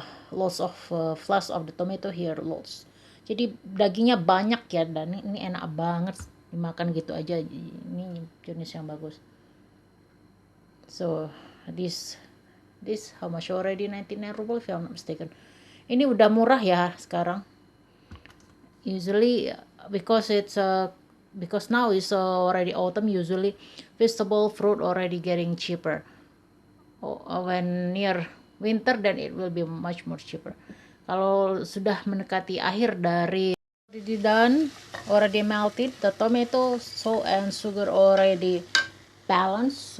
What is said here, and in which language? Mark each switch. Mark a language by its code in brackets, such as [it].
[en] Lots of flesh of the tomato here, lots. [id] Jadi dagingnya banyak ya, dan ini enak banget dimakan gitu aja. Ini jenis yang bagus. [en] So this how much already? 99 ruble if I'm not mistaken. [id] Ini udah murah ya sekarang. [en] Usually because now it's already autumn, usually vegetable fruit already getting cheaper. When near winter, then it will be much more cheaper. [id] Kalau sudah mendekati akhir dari [en] done, already melted, the tomato, salt and sugar already balance.